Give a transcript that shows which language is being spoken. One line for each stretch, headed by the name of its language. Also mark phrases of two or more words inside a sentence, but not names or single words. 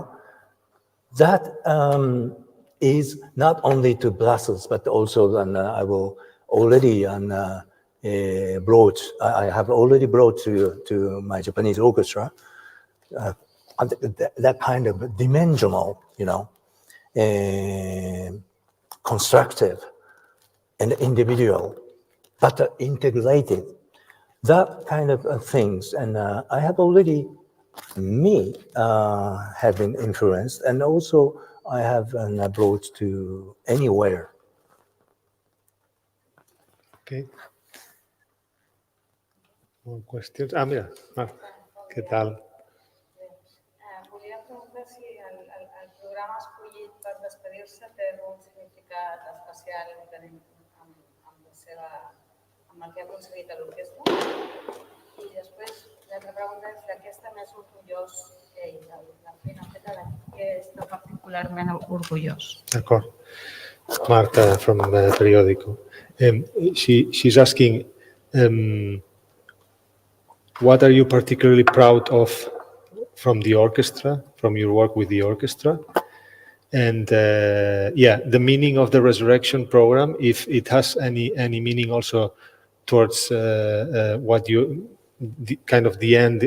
English: That is not only to Brussels, but also I will already I have already brought to my Japanese orchestra that kind of dimensional, you know, constructive and individual, but integrated, that kind of things. And I have already, have been influenced, and also I have brought to anywhere. Okay. More questions?
Catalan: Mira, Marc, què tal? Volia preguntar si el programa escollit per despedir-se té un significat especial amb el que ha aconseguit a l'orquestra. I després, l'altra pregunta és de què està més orgullós ell, la feina feta, de què està particularment orgullós.
English: D'acord. Marta from Periódico. She's asking, what are you particularly proud of from the orchestra, from your work with the orchestra? And the meaning of the Resurrection program, if it has any meaning also towards what you kind of the end?